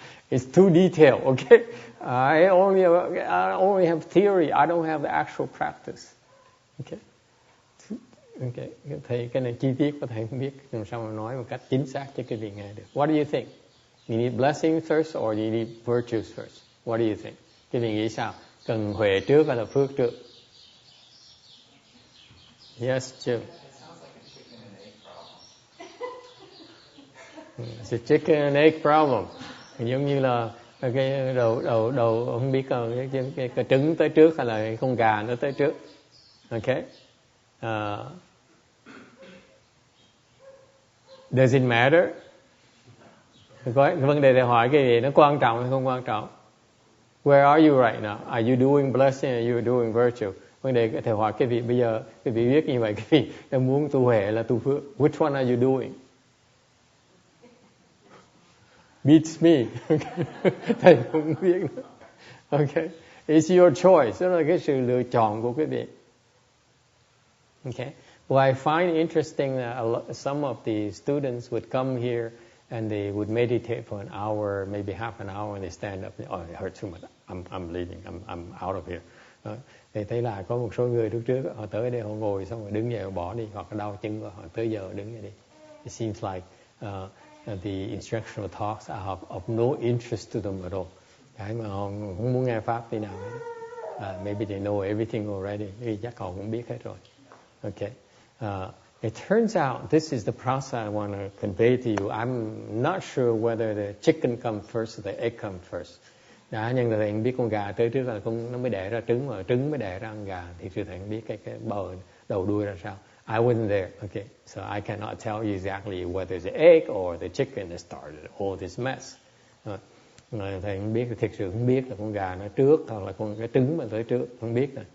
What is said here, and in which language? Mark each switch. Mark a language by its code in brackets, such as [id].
[en] It's too detailed, okay? I only have theory. I don't have the actual practice. Okay. Okay. [vi] Thầy cái này chi tiết có thầy không biết làm sao mà nói một cách chính xác cho cái vị nghe được. [en] What do you think? You need blessings first or you need virtues first? What do you think? [vi] Cái vị nghĩ sao? Cần huệ trước hay là phước trước? [en] Yes, Jim. It's a chicken and egg problem. [vi] Giống như là cái đầu không biết cái trứng tới trước hay là cái con gà nó tới trước. Okay. [en] Does it matter? [vi] Cái vấn đề thầy hỏi cái gì nó quan trọng hay không quan trọng? [en] Where are you right now? Are you doing blessing or are you doing virtue? [vi] Vấn đề thầy hỏi cái vị bây giờ cái vị viết như vậy, cái vị đang muốn tu huệ là tu phước. [en] Which one are you doing? Beats me. [vi] Thầy không biết nữa. [en] Okay. It's your choice. [vi] Đó là cái sự lựa chọn của quý vị. [en] Okay. Well, I find interesting that some of the students would come here and they would meditate for an hour, maybe half an hour, and they stand up. Oh, it hurts too much. I'm leaving. I'm out of here. [vi] Thì thấy là có một số người lúc trước họ tới đây họ ngồi xong rồi đứng dậy họ bỏ đi, hoặc là đau chân của họ tới giờ đứng dậy đi. [en] It seems like the instructional talks are of no interest to them at all. [vi] Cái mà họ không muốn nghe pháp tí nào hết. [en] Maybe they know everything already. [vi] Chắc họ cũng biết hết rồi. [en] Okay. It turns out this is the process I want to convey to you. I'm not sure whether the chicken comes first or the egg comes first. [vi] Nhưng thầy biết con gà tới trước là nó mới đẻ ra trứng, mà trứng mới đẻ ra con gà. Thì thầy không biết cái bờ đầu đuôi ra sao. [en] I wasn't there. Okay, so I cannot tell you exactly whether the egg or the chicken that started all this mess. [vi] Thầy không biết, thực sự không biết là con gà nó trước hoặc là cái trứng mà tới trước, không biết rồi.